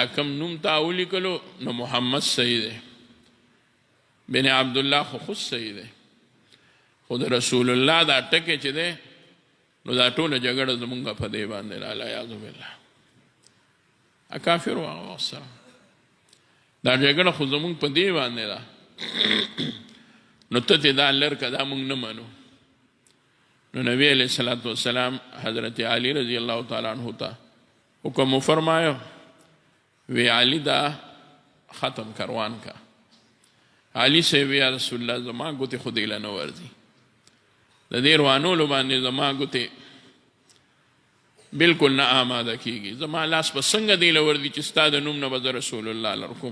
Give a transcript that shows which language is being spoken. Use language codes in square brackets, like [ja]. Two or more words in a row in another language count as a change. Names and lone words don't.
[ps] کم نوم تا ولیکلو نو محمد صحیح دی، بن عبدالله خو صحیح دی، خو د رسول الله دا ټکی چې دی نو دا ټوله جګړه زمونږ په دې باندې [ar] العیاذ بالله [ps] کافر و هغه وخت سره دا جګړه خو زمونږ په دې باندې ده نو ته دا لر که دا مونږ نه منو. نو نبی [ar] علیہ الصلوۃ والسلام [ps] حضرت علی [ar] رضی اللہ تعالیٰ عنہ [ps] ته حکم فرمایو، وی علی دا ختم کروان کا. علی صاحب یا رسول الله زما ګوتې خو دیله نه ورځي، د دې روانولو باندې زما ګوتې بلکل نه آماده کیږي، زما لاس به څنګه دیله ورځي چې ستا د نوم نه به زه رسول الله لرکوم.